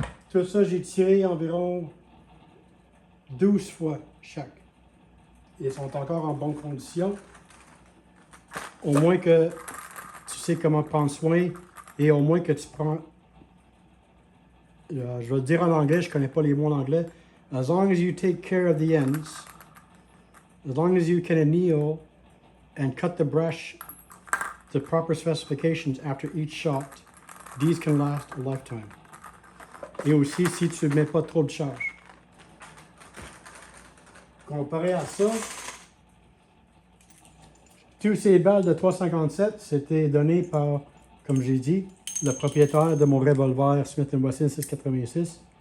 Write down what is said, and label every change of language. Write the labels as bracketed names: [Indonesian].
[French] Tout ça, j'ai tiré environ 12 fois chaque. Ils sont encore en bonne condition. Au moins que tu sais comment prendre soin et au moins que tu prends... je vais le dire en anglais, je connais pas les mots en anglais. [English] As long as you take care of the ends, as long as you can anneal and cut the brush to proper specifications after each shot, these can last a lifetime. [French] Et aussi, si tu ne mets pas trop de charge. Comparé à ça, tous ces balles de 3,57, c'était donné par, comme j'ai dit, le propriétaire de mon revolver Smith & Wesson 686.